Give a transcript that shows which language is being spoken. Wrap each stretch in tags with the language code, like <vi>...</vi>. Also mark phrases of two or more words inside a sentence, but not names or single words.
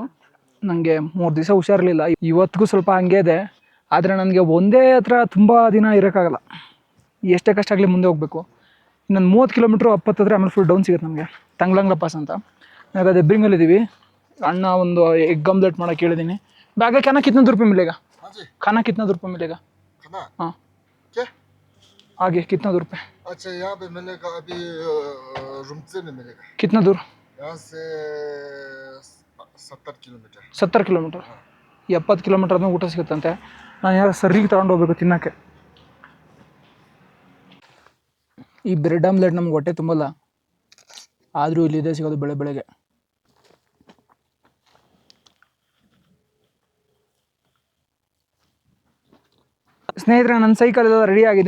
<kn>ನನಗೆ 3 ದಿವಸ ಹುಷಾರಿರಲಿಲ್ಲ. ಇವತ್ತಿಗೂ ಸ್ವಲ್ಪ ಹಂಗೆ ಇದೆ. ಆದರೆ ನನಗೆ ಒಂದೇ ಹತ್ರ ತುಂಬ ದಿನ ಇರೋಕ್ಕಾಗಲ್ಲ. ಎಷ್ಟೇ ಕಷ್ಟ ಆಗಲಿ ಮುಂದೆ ಹೋಗಬೇಕು. ಇನ್ನೊಂದು 30 ಕಿಲೋಮೀಟ್ರು ಅಪ್ಪತ್ತಿದ್ರೆ ಆಮೇಲೆ</kn> <en>full down</en> <kn>ಸಿಗುತ್ತೆ ನಮಗೆ. ತಂಗ್ಲಂಗ್ಲ ಪಾಸ್ ಅಂತ. ನಾವು ಅದೇ ಬ್ರಿಂಗಲ್ಲಿದ್ದೀವಿ. ಅಣ್ಣ ಒಂದು</kn> <en>egg omelette</en> <kn>ಮಾಡೋಕ್ಕೆ ಹೇಳಿದ್ದೀನಿ.</kn> <hi>ಬ್ಯಾಗ खाना कितना रुपये मिलेगा? खाना कितना रुपये मिलेगा? हाँ क्या आगे कितना दूर पे? अच्छा, यहाँ पे मिलेगा अभी रूम से नहीं मिलेगा। कितना दूर? यहाँ से 70 किलोमीटर.</hi> <kn>70 ಕಿಲೋಮೀಟರ್. 70 ಕಿಲೋಮೀಟರ್ ಆದ್ಮೇಲೆ ಊಟ ಸಿಗುತ್ತಂತೆ. ನಾನು ಯಾರು ಸರಿಗೆ ತಗೊಂಡು ಹೋಗ್ಬೇಕು ತಿನ್ನೋಕ್ಕೆ. ಈ</kn> <en>bread omelette</en> <kn>ನಮ್ಗೆ ಹೊಟ್ಟೆ ತುಂಬಲ್ಲ, ಆದರೂ ಇಲ್ಲಿ ಇದೇ ಸಿಗೋದು ಬೆಳಗ್ಗೆ. ಸ್ನೇಹಿತರೆ, ನನ್ನ ಸೈಕಲ್ ಎಲ್ಲ ರೆಡಿ ಆಗಿದೆ.</kn>